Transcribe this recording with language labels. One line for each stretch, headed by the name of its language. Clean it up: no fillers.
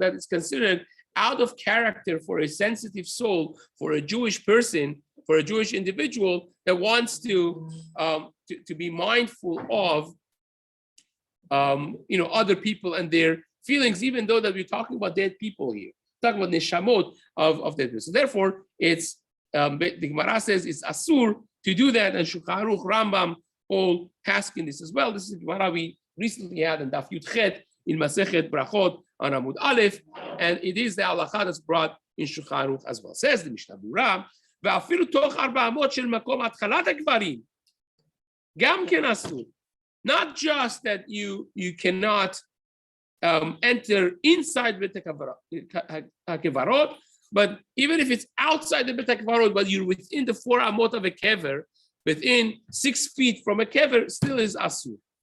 English: That is considered out of character for a sensitive soul, for a Jewish person, for a Jewish individual that wants to be mindful of other people and their feelings, even though that we're talking about dead people here, talking about neshamot of dead people. So therefore, it's the Gemara says it's asur to do that, and Shulchan Aruch, Rambam all paskin this as well. This is the Gemara we recently had in Daf Yud Chet in Masechet Brachot on Amud Aleph, and it is the halacha that's brought in Shulchan Aruch as well. Says the Mishna Berurah,
Hebrew: ואפילו תוך 400 של מקום התחלת הקברים, גם כן אסור.
English: Not just that you cannot enter inside Bet HaKevarot, but even if it's outside the Bet HaKevarot, but you're within the 4 amot of a kever, within 6 feet from a kever, still is asur.